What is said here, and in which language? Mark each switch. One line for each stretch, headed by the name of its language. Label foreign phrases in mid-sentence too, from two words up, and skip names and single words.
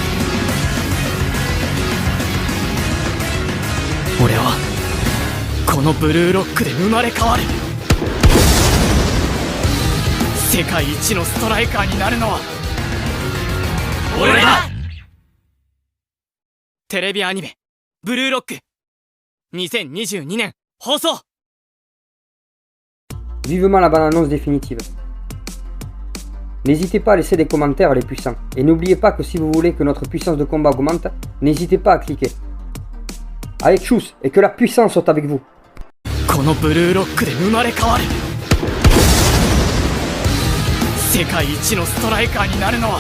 Japanese: 俺はこのブルーロックで生まれ変わる。世界一のストライカーになるのは俺だ。テレビアニメ「ブルーロック」2022年放送。
French: Vivement la bande-annonce définitive. N'hésitez pas à laisser des commentaires les puissants. Et n'oubliez pas que si vous voulez que notre puissance de combat augmente, n'hésitez pas à cliquer. Allez tchuss, et que la puissance soit avec vous.
Japanese: このブルーロックで生まれ変わる。世界一のストライカーになるのは